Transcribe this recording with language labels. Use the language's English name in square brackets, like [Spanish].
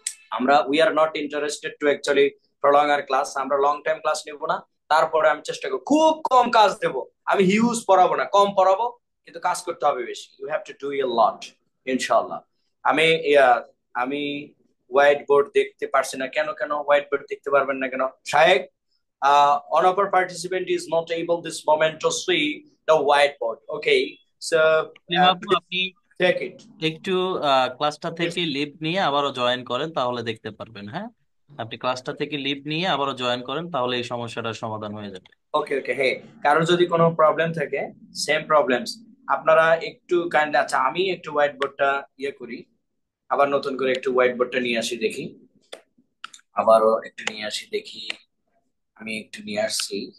[English] আমরা we are not interested to actually prolong our class. [Bangla] আমরা long time class নেব না। তারপরে আমি চেষ্টা করব, খুব কম কাজ দেব। আমি হিউজ পড়াবো না, কম পড়াবো, কিন্তু কাজ করতে হবে বেশি। [English] you have to do a lot [Bangla] ইনশাআল্লাহ। আমি আমি হোয়াইট বোর্ড দেখতে পারছি না কেন? হোয়াইট বোর্ড দেখতে পারবেন না কেন? [English] Shayek, one of our participant is not able this moment to see the whiteboard. Okay, so [Bangla] আপু আপনি [English] take it. [Bangla] একটু ক্লাসটা থেকে লিভ নিয়ে আবারও জয়েন করেন, তাহলে দেখতে পারবেন। হ্যাঁ, আপনি ক্লাসটা থেকে লিভ নিয়ে আবারও জয়েন করেন, তাহলে এই সমস্যাটার সমাধান হয়ে যাবে। ওকে ওকে, হ্যাঁ, কারোর যদি কোনো প্রবলেম থাকে, সেম প্রবলেমস, আপনারা একটু কাইন্ডলি, আচ্ছা আমি একটু হোয়াইট বোর্ডটা করি, আবার নতুন করে একটু হোয়াইট বোর্ডটা নিয়ে আসি দেখি, আবারও একটু নিয়ে আসি দেখি, আমি একটু নিয়ে আসছি।